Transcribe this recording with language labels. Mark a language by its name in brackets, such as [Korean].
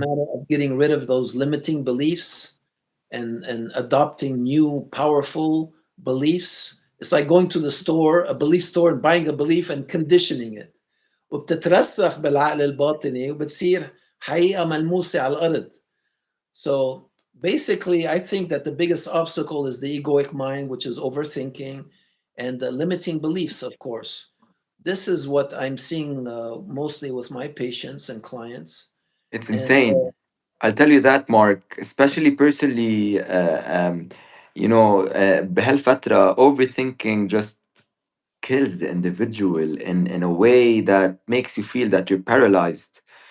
[English] matter of getting rid of those limiting beliefs and adopting new powerful beliefs. It's like going to the store, a belief store, and buying a belief and conditioning it. [Arabic] وبتترسخ بالعقل الباطني وبتصير حقيقة ملموسة على الأرض. [English] So basically, I think that the biggest obstacle is the egoic mind, which is overthinking, and the limiting beliefs, of course. This is what I'm seeing mostly with my patients and clients. It's And insane. I'll tell you that, Mark, especially personally. [Arabic] بهالفترة [English] overthinking just kills the individual in a way that makes you feel that you're paralyzed.